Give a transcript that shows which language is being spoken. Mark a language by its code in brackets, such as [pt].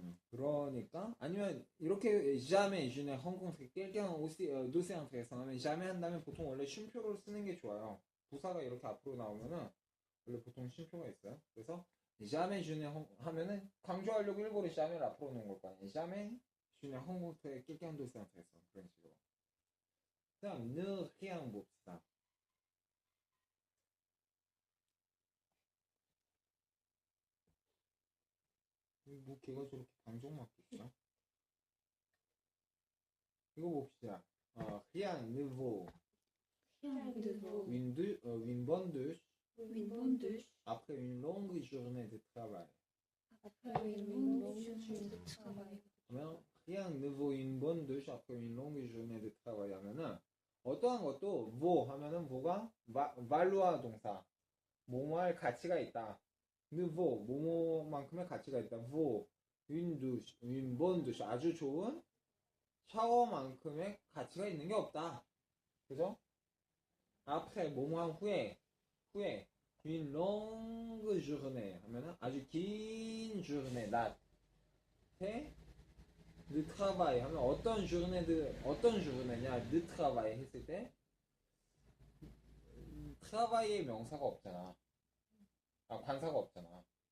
[ko] 그러니까 아니면 이렇게 [fr] jamais je n'ai rencontré quelqu'un d'aussi intéressant [ko] 하면 jamais 한다면 보통 원래 쉼표를 쓰는 게 좋아요. 부사가 이렇게 앞으로 나오면은 원래 보통 쉼표가 있어요. 그래서 [fr] jamais je n'ai [ko] 하면은 강조하려고 일부러 jamais 앞으로 놓은 걸 거 아니에요. [fr] jamais je n'ai rencontré quelqu'un d'aussi intéressant [ko] 그런 식으로. 그다음 ne rien 봅시다. 뭐 걔가 저렇게 방종맞고 있어? 이거 봅시다. [fr] rien ne vaut Rien de beau. une bonne douche Une bonne douche. après une longue journée de travail. Après une longue journée de travail. [ko] 그러면 [fr] rien ne vaut une bonne douche après une longue journée de travail [ko] 하면은 어떠한 것도 vaut 하면은 뭐가 valua 동사 뭐뭐할 가치가 있다. ne vaut 뭐뭐만큼의 가치가 있다. [fr] vaut une douche, une bonne douche [ko] 아주 좋은 샤워만큼의 가치가 있는 게 없다. 그죠? après 뭐뭐한 후에 [fr] une longue journée [ko] 하면은 아주 긴 journée 낮에 le travail 하면 어떤 journée le travail 했을 때 travail의 명사가 없잖아. 관사가 없잖아.